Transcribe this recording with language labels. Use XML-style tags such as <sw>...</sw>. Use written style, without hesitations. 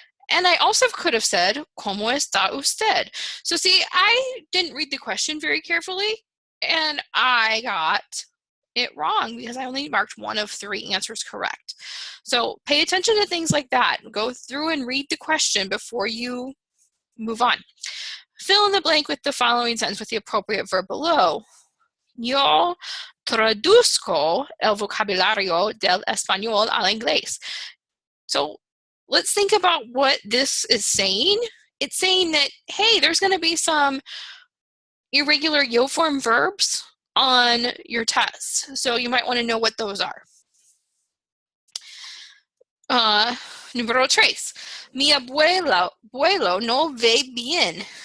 <en>And I also could have said</en> <es>¿Cómo está usted?</es> <en>So see, I didn't read the question very carefully, and I got it wrong because I only marked one of 3 answers correct. So pay attention to things like that. Go through and read the question before you move on. Fill in the blank with the following sentence with the appropriate verb below.</en> <es>Yo traduzco el vocabulario del español al inglés.</es> <en>So let's think about what this is saying. It's saying that, hey, there's going to be some irregular yo form verbs on your test. So you might want to know what those are.</en> <es>Número 3. Mi abuelo no ve bien.</es>